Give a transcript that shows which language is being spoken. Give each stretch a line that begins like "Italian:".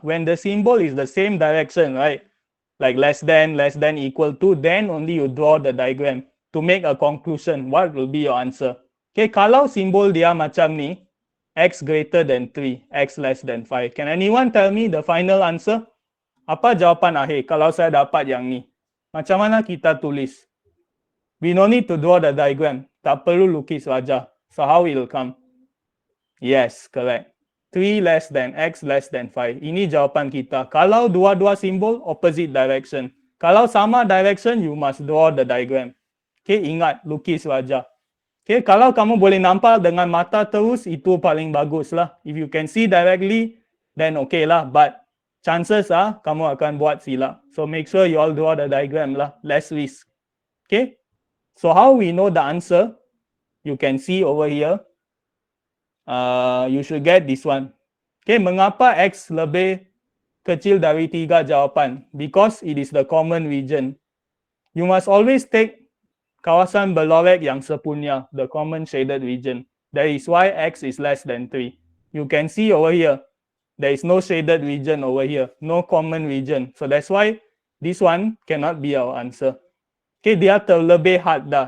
English: When the symbol is the same direction, right? Like less than, equal to, then only you draw the diagram to make a conclusion. What will be your answer? Okay, kalau simbol dia macam ni, x greater than 3, x less than 5. Can anyone tell me the final answer?
Malay: Apa jawapan akhir kalau saya dapat yang ni? Macam mana kita tulis?
English: We no need to draw the diagram. Tak perlu lukis raja. So how it will come? Yes, correct. 3 less than x less than 5. Ini jawapan kita. Kalau dua-dua simbol, opposite direction. Kalau sama direction, you must draw the diagram.
Malay: Okay, ingat, lukis raja. Okay, kalau kamu boleh nampak dengan mata terus, itu paling bagus lah.
English: If you can see directly, then okay lah. But chances are, kamu akan buat silap. So make sure you all draw the diagram lah. Less risk. Okay, so how we know the answer? You can see over here. You should get this one.
Malay: Okay, mengapa X lebih kecil dari 3 jawapan?
English: Because it is the common region. You must always take kawasan berlorek yang sepunya, the common shaded region. That is why X is less than 3. You can see over here, there is no shaded region over here, no common region. So that's why this one cannot be our answer. Okay, dia terlebih had dah.